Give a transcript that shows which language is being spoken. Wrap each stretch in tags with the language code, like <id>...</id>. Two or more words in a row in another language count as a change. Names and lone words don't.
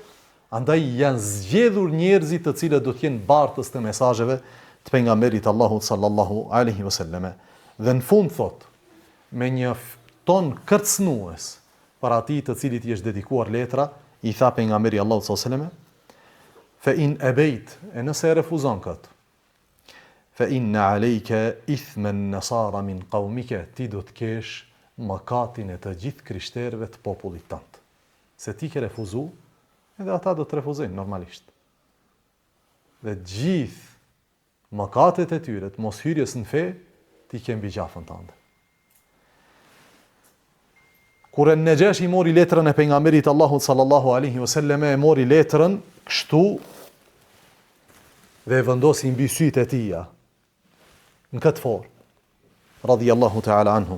<sq>Andaj janë zgjedhur njerëzit të cilët do të jenë bartës të mesazheve të pejgamberit Allahut</sq> <ar>صلى الله عليه وسلم.</ar> <sq>Dhe në fund thot, me një ton kërcënues për atij të cilit i është dedikuar letra, i tha pejgamberi Allahut</sq> <ar>صلى الله عليه وسلم: فإن أبيت,</ar> <sq>e nëse refuzon këtë,</sq> <ar>فإن عليك إثم النصارى من قومك,</ar> <sq>ti do të kesh mëkatin e të gjithë krishterëve të popullit tënd. Se ti ke refuzu, edhe ata do të refuzojnë normalisht. Dhe gjithë mëkatet e tyre, të mos hyrjes në fe, ti ke mbi gjafën tënde. Kur Nejashi mori letrën e pejgamberit Allahut</sq> <ar>صلى الله عليه وسلم,</ar> <sq>e mori letrën kështu dhe e vendosi mbi sytë e tij në këtë formë,</sq> <ar>رضي الله تعالى عنه.</ar>